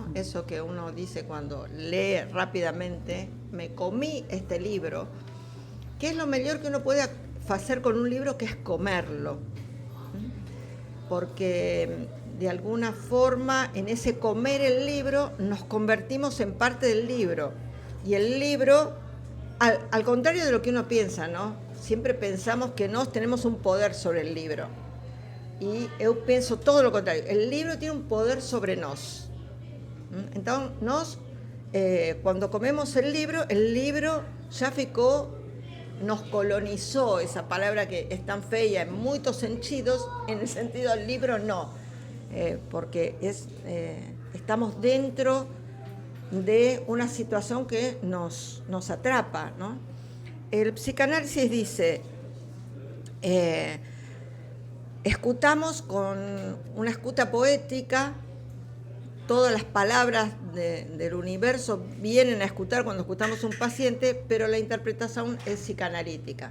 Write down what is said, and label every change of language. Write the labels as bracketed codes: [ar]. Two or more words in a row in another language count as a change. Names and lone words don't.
[es] Eso que uno dice cuando lee rápidamente, me comí este libro, que es lo mejor que uno puede hacer con un libro, que es comerlo, porque de alguna forma en ese comer el libro nos convertimos en parte del libro, y el libro, al contrario de lo que uno piensa, ¿no? Siempre pensamos que nos tenemos un poder sobre el libro, y yo pienso todo lo contrario, el libro tiene un poder sobre nos, [pt] Então, nós, quando comemos [es] el libro [pt] já ficou, [es] nos colonizó, esa palabra que es tan fea en muchos sentidos, en el sentido del libro no, porque estamos dentro de una situación que nos atrapa, ¿no? El psicanálisis dice, escutamos con una escuta poética, todas las palabras del universo vienen a escuchar cuando escuchamos un paciente, pero la interpretación es psicanalítica.